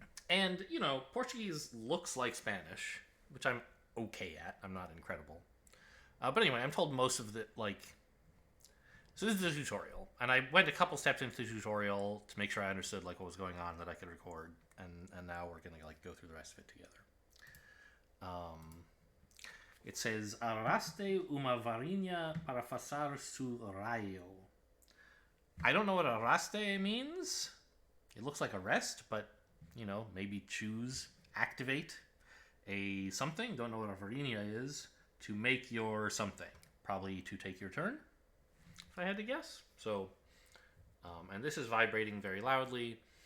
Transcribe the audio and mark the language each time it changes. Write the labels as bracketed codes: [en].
[en] And, Portuguese looks like Spanish, which I'm okay at. I'm not incredible. But anyway, I'm told most of the, so this is the tutorial. And I went a couple steps into the tutorial to make sure I understood, what was going on that I could record. And now we're going to, go through the rest of it together. It says, [pt] Arraste uma varinha para fazer su raio. [en] I don't know what arraste means. It looks like arrest, but maybe choose, activate a something. Don't know what a varinha is. To make your something. Probably to take your turn, if I had to guess. So, and this is vibrating very loudly.